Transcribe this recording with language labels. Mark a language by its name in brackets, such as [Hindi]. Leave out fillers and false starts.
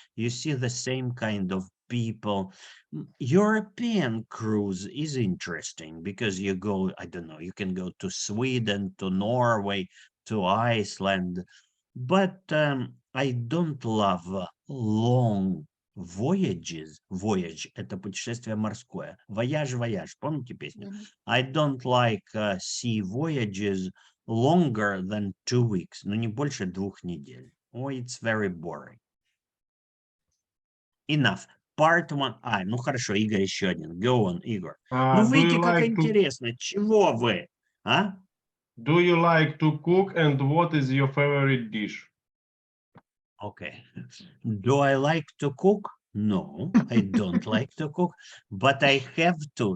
[English] You see the same kind of people. European cruise is interesting because you go, I don't know, you can go to Sweden, to Norway, to Iceland, but I don't love long voyages. [Russian] Voyage — это путешествие морское. Voyage, помните песню? [English] I don't like sea voyages longer than 2 weeks, [Russian] но не больше 2 недель. [English] Oh, it's very boring. Enough. Part 1. [Russian] Ну хорошо, Игорь еще один. [English] Go on, [Russian] Игорь. Ну видите, как интересно. Чего вы? А? [English] Do you like to cook and what is your favorite dish? Okay. Do I like to cook? No, I don't like to cook, but I have to.